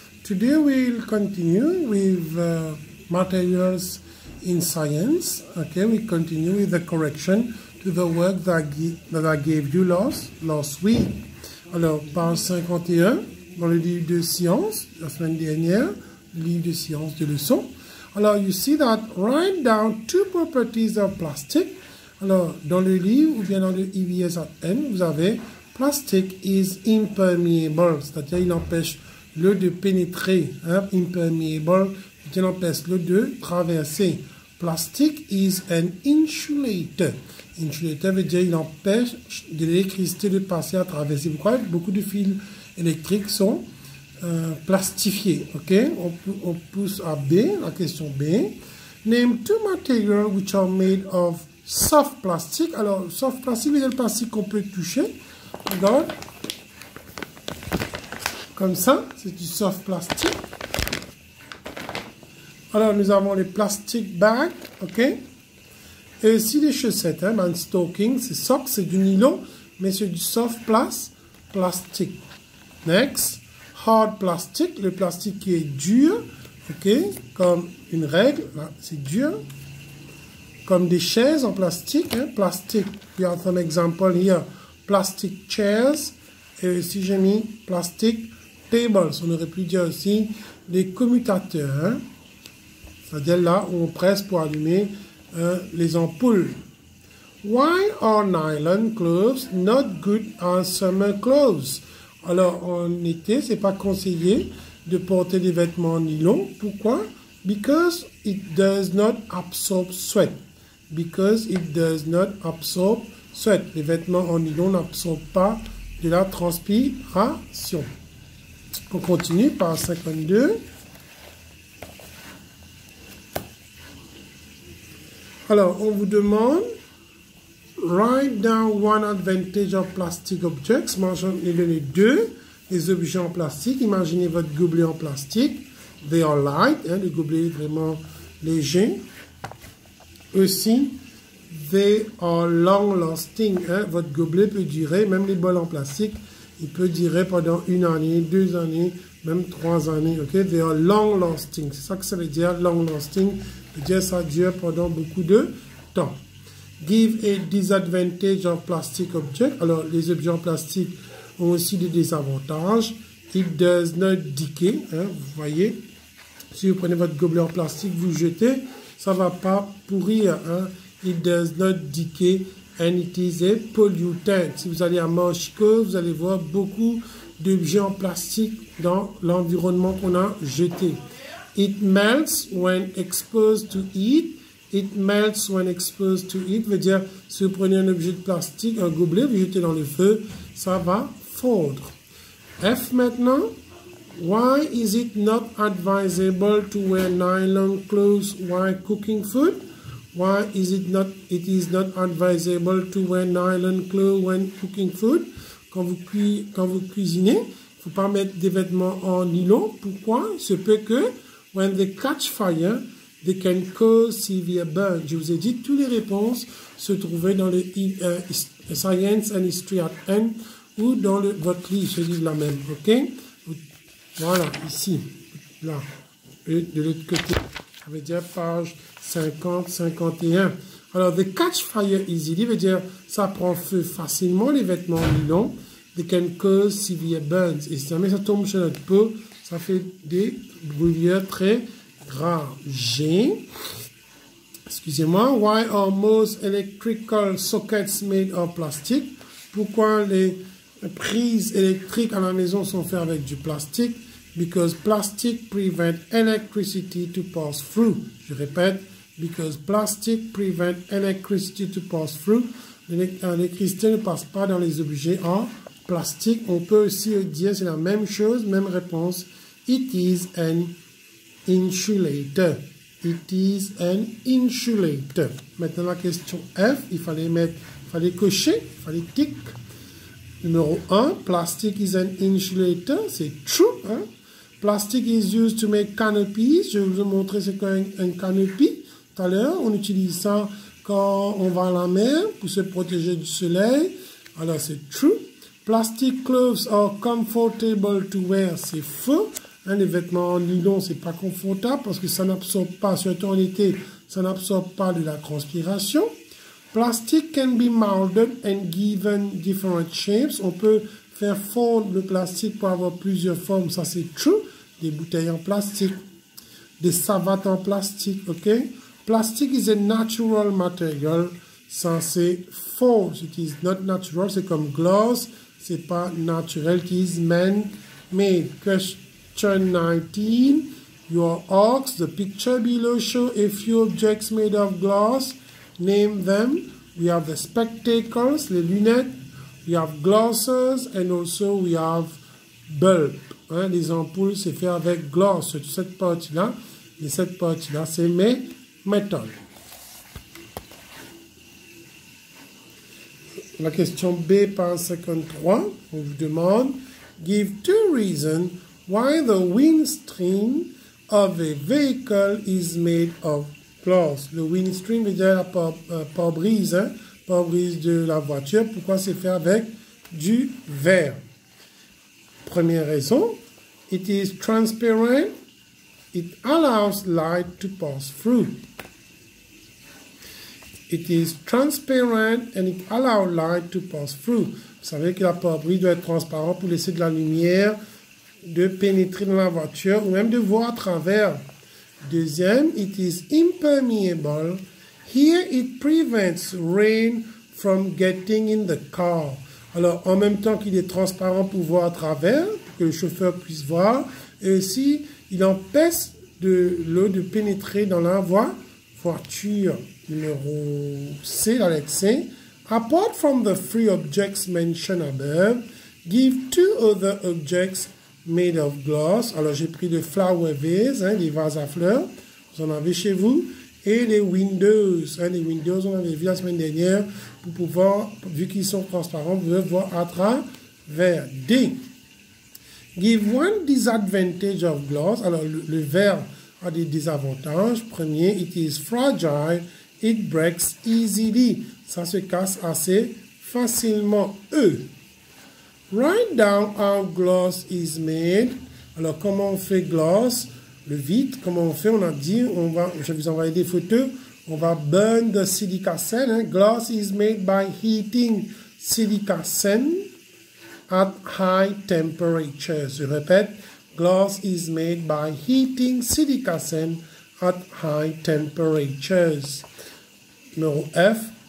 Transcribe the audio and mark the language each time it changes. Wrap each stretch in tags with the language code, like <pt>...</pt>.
<en>Today we'll continue with materials in science. Okay, we continue with the correction to the work that I gave you last week.</en> <fr>Alors, page 51, dans le livre de sciences, la semaine dernière, le livre de sciences de leçon.</fr> <en>Alors, you see that write down two properties of plastic.</en> <fr>Alors, dans le livre ou bien dans le EVS@N, vous avez</fr> <en>plastic is impermeable,</en> <fr>c'est-à-dire il empêche l'eau de pénétrer, hein, impermeable, il empêche l'eau de traverser.</fr> <en>Plastic is an insulator.</en> <fr>Insulator veut dire il empêche de l'électricité de passer à travers. C'est pourquoi beaucoup de fils électriques sont plastifiés. Ok, on pousse à B, la question B.</fr> <en>Name two materials which are made of soft plastic.</en> <fr>Alors, soft plastic veut dire le plastique qu'on peut toucher. Regarde, comme ça, c'est du soft plastique. Alors, nous avons les plastic bags, ok? Et aussi les chaussettes, hein, man stocking, c'est socks, c'est du nylon, mais c'est du soft plastique.</fr> <en>Next, hard plastic,</en> <fr>le plastique qui est dur, ok? Comme une règle, là, c'est dur. Comme des chaises en plastique, hein, plastique.</fr> <en>We have some example here. Plastic chairs,</en> <fr>et aussi j'ai mis</fr> <en>plastic tables.</en> <fr>On aurait pu dire aussi les commutateurs, hein? C'est-à-dire là où on presse pour allumer les ampoules.</fr> <en>Why are nylon clothes not good as summer clothes?</en> <fr>Alors en été, c'est pas conseillé de porter des vêtements en nylon. Pourquoi?</fr> <en>Because it does not absorb sweat. Because it does not absorb sweat.</en> <fr>Les vêtements en nylon n'absorbent pas de la transpiration. On continue par 52.</fr> <en>Alors,</en> <fr>on vous demande</fr> <en>write down one advantage of plastic objects.</en> <fr>Mentionnez les objets en plastique. Imaginez votre gobelet en plastique.</fr> <en>They are light.</en> <fr>Hein, le gobelet est vraiment léger.</fr> <en>Aussi, they are long-lasting. Hein?</en> <fr>Votre gobelet peut durer, même les bols en plastique, il peut durer pendant 1 année, 2 années, même 3 années. Okay?</fr> <en>They are long-lasting.</en> <fr>C'est ça que ça veut dire, long-lasting. Ça veut dire ça dure pendant beaucoup de temps.</fr> <en>Give a disadvantage of plastic object.</en> <fr>Alors, les objets en plastique ont aussi des désavantages.</fr> <en>It does not decay.</en> <fr>Hein? Vous voyez, si vous prenez votre gobelet en plastique, vous jetez, ça ne va pas pourrir. Hein?</fr> <en>It does not decay and it is a pollutant.</en> <fr>Si vous allez à Mochico, vous allez voir beaucoup d'objets en plastique dans l'environnement qu'on a jeté.</fr> <en>It melts when exposed to heat. It melts when exposed to heat</en> <fr>veut dire si vous prenez un objet de plastique, un gobelet, vous jetez dans le feu, ça va fondre. F maintenant.</fr> <en>Why is it not advisable to wear nylon clothes while cooking food? Why is it not advisable to wear nylon clothes when cooking food?</en> <fr>Quand vous cuisinez, il ne faut pas mettre des vêtements en nylon. Pourquoi? Il se peut que,</fr> <en>when they catch fire, they can cause severe burn.</en> <fr>Je vous ai dit, toutes les réponses se trouvaient dans le Science and History at N ou dans votre livre, ce livre-là même. Ok? Voilà, ici, là, et de l'autre côté. Ça veut dire page 50, 51. Alors,</fr> <en>the catch fire easily</en> <fr>veut dire ça prend feu facilement, les vêtements en nylon.</fr> <en>They can cause severe burns.</en> <fr>Et si jamais ça tombe sur notre peau, ça fait des brûlures très graves. G. Excusez-moi.</fr> <en>Why are most electrical sockets made of plastic?</en> <fr>Pourquoi les prises électriques à la maison sont faites avec du plastique?</fr> <en>Because plastic prevent electricity to pass through.</en> <fr>Je répète,</fr> <en>because plastic prevent electricity to pass through.</en> <fr>L'électricité ne passe pas dans les objets en plastique. On peut aussi dire, c'est la même chose, même réponse.</fr> <en>It is an insulator. It is an insulator.</en> <fr>Maintenant la question F, il fallait cocher, il fallait tick.</fr> <en>Numéro 1, plastic is an insulator, c'est true. Hein? Plastic is used to make canopies.</en> <fr>Je vais vous montrer ce qu'est un canopy. Tout à l'heure, on utilise ça quand on va à la mer pour se protéger du soleil. Alors, c'est true.</fr> <en>Plastic clothes are comfortable to wear.</en> <fr>C'est faux. Hein, les vêtements en nylon, c'est pas confortable parce que ça n'absorbe pas, surtout en été, ça n'absorbe pas de la transpiration.</fr> <en>Plastic can be molded and given different shapes.</en> <fr>On peut faire fondre le plastique pour avoir plusieurs formes. Ça, c'est true. Des bouteilles en plastique, des savates en plastique, ok?</fr> <en>Plastic is a natural material.</en> <fr>Ça, c'est faux.</fr> <en>It is not natural.</en> <fr>C'est comme glass. C'est pas naturel.</fr> <en>It is man-made. Question 19. You are asked, the picture below show a few objects made of glass. Name them. We have the spectacles, les lunettes. We have glasses and also we have bulb.</en> <fr>Hein, les ampoules, c'est fait avec glace. Cette partie-là, et cette partie-là, c'est métal. La question B, page 53, on vous demande,</fr> <en>give 2 reasons why the windscreen of a vehicle is made of glass.</en> <fr>Le windscreen veut dire la pare-brise, hein, pare-brise de la voiture. Pourquoi c'est fait avec du verre? Première raison,</fr> <en>it is transparent. It allows light to pass through. It is transparent and it allows light to pass through.</en> <fr>Vous savez que la pare-brise doit être transparente pour laisser de la lumière de pénétrer dans la voiture ou même de voir à travers.</fr> <en>Deuxième, it is impermeable. Here it prevents rain from getting in the car.</en> <fr>Alors, en même temps qu'il est transparent pour voir à travers, pour que le chauffeur puisse voir, et aussi, il empêche de l'eau de pénétrer dans la voiture. Numéro C, la lettre C.</fr> <en>Apart from the 3 objects mentioned above, give 2 other objects made of glass.</en> <fr>Alors, j'ai pris le flower vase, hein, les vases à fleurs. Vous en avez chez vous. Et les windows. Hein, les windows, on avait vu la semaine dernière pour pouvoir, vu qu'ils sont transparents, vous pouvez voir à travers. D.</fr> <en>Give 1 disadvantage of glass.</en> <fr>Alors, le verre a des désavantages. Premier,</fr> <en>it is fragile. It breaks easily.</en> <fr>Ça se casse assez facilement. E.</fr> <en>Write down how glass is made.</en> <fr>Alors, comment on fait glass? Le vide, comment on fait? On a dit, je vais vous envoyer des photos. On va</fr> <en>burn the silica sand.</en> <fr>Hein?</fr> <en>Glass is made by heating silica sand at high temperatures.</en> <fr>Je répète,</fr> <en>glass is made by heating silica sand at high temperatures. Numéro F.</en>